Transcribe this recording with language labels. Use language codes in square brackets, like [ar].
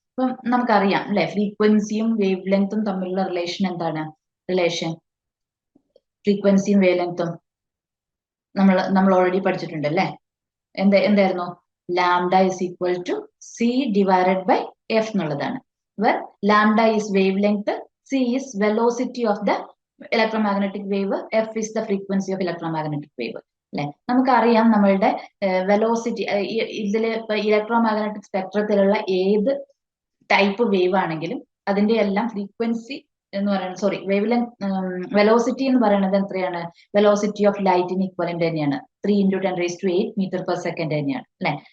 [ml] അപ്പം നമുക്കറിയാം അല്ലെ, ഫ്രീക്വൻസിയും വേവ് ലെങ്ത്തും തമ്മിലുള്ള റിലേഷൻ എന്താണ്? ഫ്രീക്വൻസിയും വേവ് ലെങ്ത്തും നമ്മൾ ഓൾറെഡി പഠിച്ചിട്ടുണ്ട് അല്ലെ. എന്തായിരുന്നു? [en] lambda is equal to C divided by F [ml] എന്നുള്ളതാണ്. [en] Where lambda is wavelength, c is velocity of the electromagnetic wave, f is the frequency of electromagnetic wave അല്ലെ. [ml] നമുക്കറിയാം നമ്മളുടെ വെലോസിറ്റി ഇതില് ഇപ്പൊ ഇലക്ട്രോമാഗ്നറ്റിക് സ്പെക്ട്രത്തിലുള്ള ഏത് ടൈപ്പ് വേവ് ആണെങ്കിലും അതിന്റെ എല്ലാം ഫ്രീക്വൻസി എന്ന് പറയുന്നത്, സോറി, വേവ് ലെങ്ത്, വെലോസിറ്റി എന്ന് പറയുന്നത് എത്രയാണ്? വെലോസിറ്റി ഓഫ് ലൈറ്റിന് ഇക്വലന്റ് തന്നെയാണ്. 3 × 10⁸ മീറ്റർ പെർ സെക്കൻഡ് തന്നെയാണ് അല്ലെ.